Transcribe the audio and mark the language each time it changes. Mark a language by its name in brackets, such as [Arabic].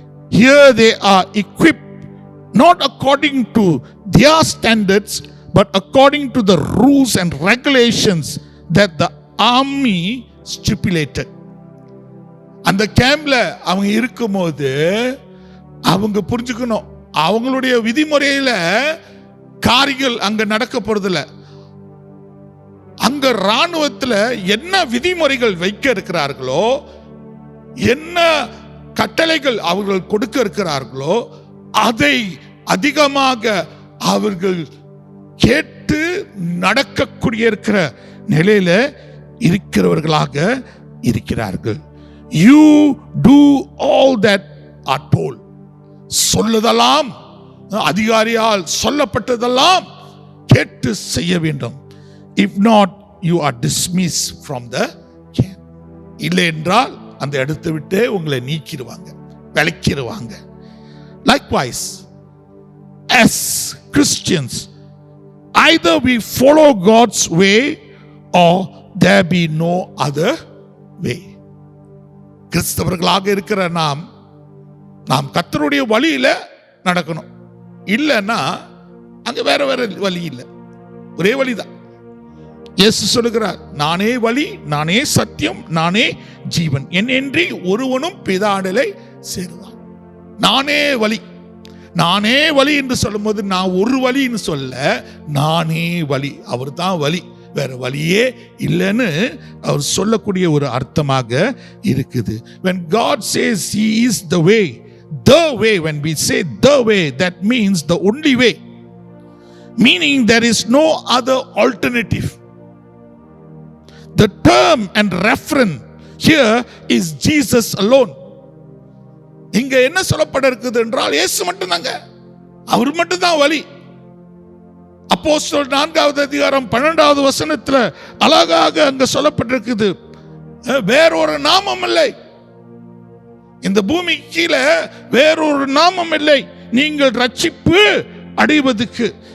[English] Here they are equipped not according to their standards but according to the rules and regulations that the army stipulated. [Tamil] அந்த கேம்ப்ல அவங்க இருக்கும்போது அவங்க புரிஞ்சுக்கணும், அவங்களுடைய விதிமுறையில காரியங்கள் அங்க நடக்க போறதில்ல. அங்க ராணுவத்துல என்ன விதிமுறைகள் வைக்க இருக்கிறார்களோ, என்ன கட்டளைகள் அவர்கள் கொடுக்க இருக்கிறார்களோ அதை அதிகமாக அவர்கள் கேட்டு நடக்கக்கூடிய இருக்கிற நிலையில இருக்கிறவர்களாக இருக்கிறார்கள். [English] You do all that are told. [Tamil] சொல்லுதெல்லாம், அதிகாரியால் சொல்லப்பட்டதெல்லாம் கேட்டு செய்ய வேண்டும். [English] If not, you are dismissed from the camp. [Tamil] இல்லை என்றால் அந்த இடத்தை விட்டு உங்களை நீக்கிடுவாங்க, விலக்கிடுவாங்க. [English] Likewise, as Christians, either we follow God's way or there be no other way. [Tamil] கிறிஸ்தவர்களாக இருக்கிற நாம் கர்த்தருடைய வழியில நடக்கணும். இல்லைன்னா அங்க வேற வழி இல்லை, ஒரே வழிதான். இயேசு சொல்லுகிறார், நானே வழி, நானே சத்தியம், நானே ஜீவன், என்னின்றி ஒருவனும் பிதாவிடலை சேருவான். நானே வழி, நானே வழி என்று சொல்லும்போது நான் ஒரு வழின்னு சொல்ல, நானே வழி, அவர் தான் வழி, வேற வழியே இல்லைன்னு அவர் சொல்லக்கூடிய ஒரு அர்த்தமாக இருக்குது. [English] When God says he is the way, when we say the way, that means the only way, meaning there is no other alternative. The term and reference here is Jesus alone. [Tamil] இங்க என்ன சொல்லப்பட இருக்குது என்றால் இயேசு மட்டும்தாங்க, அவர் மட்டும்தான் வழி. அப்போஸ்தலர் 4வது அதிகாரம் 12வது வசனத்துல அழகாக அங்க சொல்லப்பட்டிருக்குது, வேறொரு நாமம் இல்லை, இந்த பூமி கீழே வேறொரு நாமம் இல்லை நீங்கள் ரட்சிப்பு அடைவதற்கு.